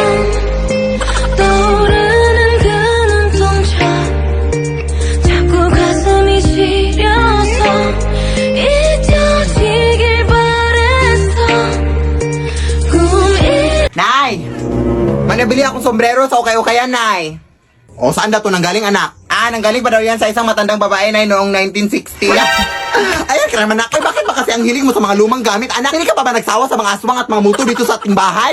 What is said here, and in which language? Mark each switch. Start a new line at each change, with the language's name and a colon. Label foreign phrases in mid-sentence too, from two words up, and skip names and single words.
Korean: 떠오르는 그 눈동자 자꾸 가슴이 시려서 잊혀지길 바랬어 꿈이
Filipino: Nay! May nabili akong sombrero sa ukay-ukayan, Nay. O, saan daw to nanggaling, anak? Nanggaling pa daw yan sa isang matandang babae, Nay, noong 1960. Ayan ka naman, anak. Bakit ba kasi ang hiling mo sa mga lumang gamit, anak? Hindi ka pa ba nagsawa sa mga aswang at mga multo dito sa ating bahay?